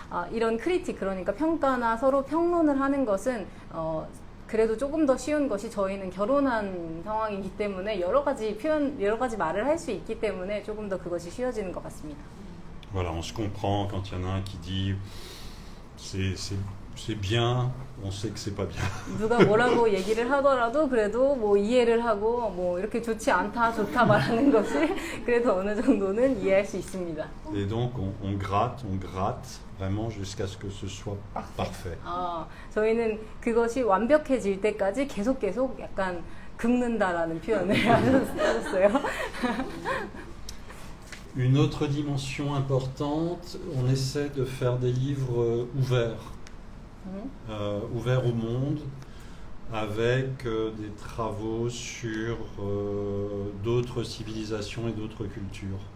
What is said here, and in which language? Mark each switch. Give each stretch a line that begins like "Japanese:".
Korean: 이런 크리틱, 그러니까 평가나 서로 평론을 하는 것은 그래도 조금 더 쉬운 것이 저희는 결혼한 상황이기 때문에 여러 가지 말을 할 수 있기 때문에 조금 더 그것이 쉬워지는 것 같습니다.
French: Voilà, on se comprend quand il y en a un qui dit c'est bien, on sait que c'est pas bien.
Korean: 누가 뭐라고 얘기를 하더라도 그래도 뭐 이해를 하고 뭐 이렇게 좋지 않다, 좋다 말하는 것이 그래도 어느 정도는 이해할 수 있습니다.
French: Et donc on gratte vraiment jusqu'à ce que ce soit parfait.
Korean: 저희는 그것이 완벽해질 때까지 계속 약간 긁는다라는 표현을 하셨어요.
French: Une autre dimension importante, on essaie de faire des livres ouverts au monde, avec des travaux sur d'autres civilisations et d'autres cultures.